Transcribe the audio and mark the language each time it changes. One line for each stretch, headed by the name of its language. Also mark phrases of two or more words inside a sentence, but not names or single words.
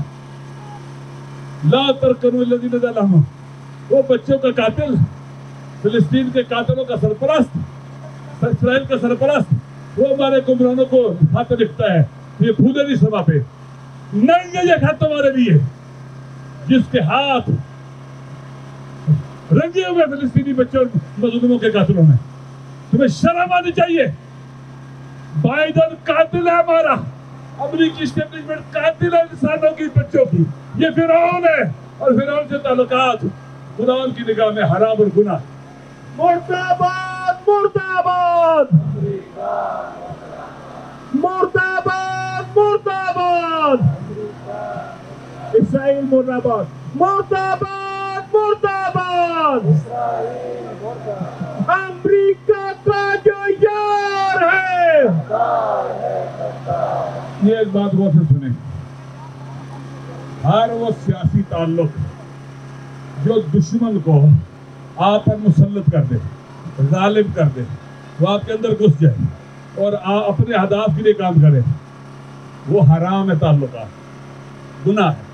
Arabic: لا ترکنوا الذین ظلموا،
Urdu: وہ بچوں کا قاتل، فلسطین کے قاتلوں کا سرپرست، اسرائیل کا سرپرست، وہ ہمارے حکمرانوں کو خط لکھتا ہے، یہ پھولے نہیں سما پہ نہیں ہے، یہ خط تمہارے لیے جس کے ہاتھ رنگے ہوئے فلسطینی بچوں مظلوموں کے قاتلوں میں، تمہیں شرم آنی چاہیے۔ بائیڈن قاتل ہے ہمارا، امریکی اسٹیبلشمنٹ قاتل ہے انسانوں کی، بچوں کی، یہ فرعون ہے، اور فرعون سے تعلقات قرآن کی نگاہ میں حرام اور گناہ۔ مرداباد، مرداباد، مرداباد، مرداباد، اسرائیل مرداباد، مرداباد، مرداباد، امریکہ کا جو یار ہے۔ یہ ایک بات غور سے سنیں، ہر وہ سیاسی تعلق جو دشمن کو آپ پر مسلط کر دے، ظالم کر دے، وہ آپ کے اندر گھس جائے اور آپ اپنے اہداف کے لیے کام کرے، وہ حرام ہے، تعلقات گناہ ہے۔